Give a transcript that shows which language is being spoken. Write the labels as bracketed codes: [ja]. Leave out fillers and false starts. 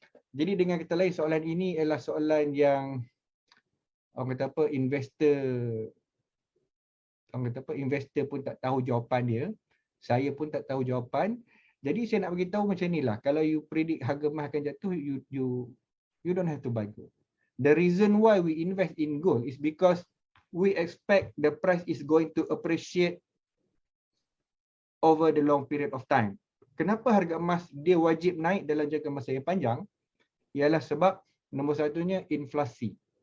[ms] Jadi dengan kata lain soalan ini adalah soalan yang orang kata apa, investor pun tak tahu jawapan dia. Saya pun tak tahu jawapan. Jadi saya nak beritahu macam inilah. Kalau [en] you predict [ms] harga emas akan jatuh, [en] you don't have to buy gold. The reason why we invest in gold is because we expect the price is going to appreciate over the long period of time. [ms] Kenapa harga emas dia wajib naik dalam jangka masa yang panjang? Ialah sebab nombor satunya inflasi.